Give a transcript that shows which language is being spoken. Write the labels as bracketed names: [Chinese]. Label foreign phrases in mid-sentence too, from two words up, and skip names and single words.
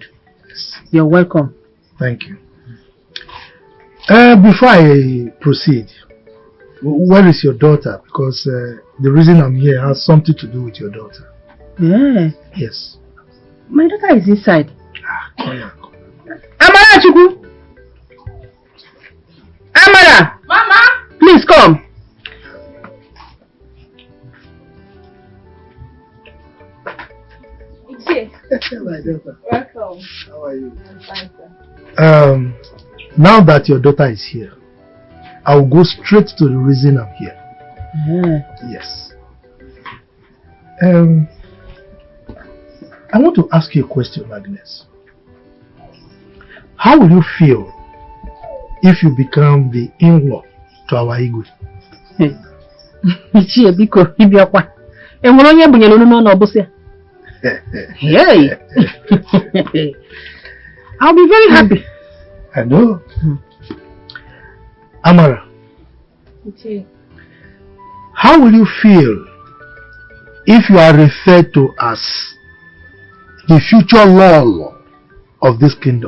[English] You're welcome. Thank you. Before I proceed, where is your daughter? Because the reason I'm here has something to do with your daughter. Yeah. Yes. My daughter is inside. Yeah. Amara Chukwu! Amara! Mama! Please come. My daughter. Welcome. How are you? I'm fine, sir. Now that your daughter is here, I will go straight to the reason I'm here. Yeah. Yes. I want to ask you a question, Agnes. How will you feel if you become the in-law to our Igwe? [Igbo] Ichie biko ibiakwa. Enwere onye bunyere unu n'ọnụ ọbụsị. [English] Hey. I'll be very happy. I know. Amara, how will you feel if you are referred to as the future law of this kingdom?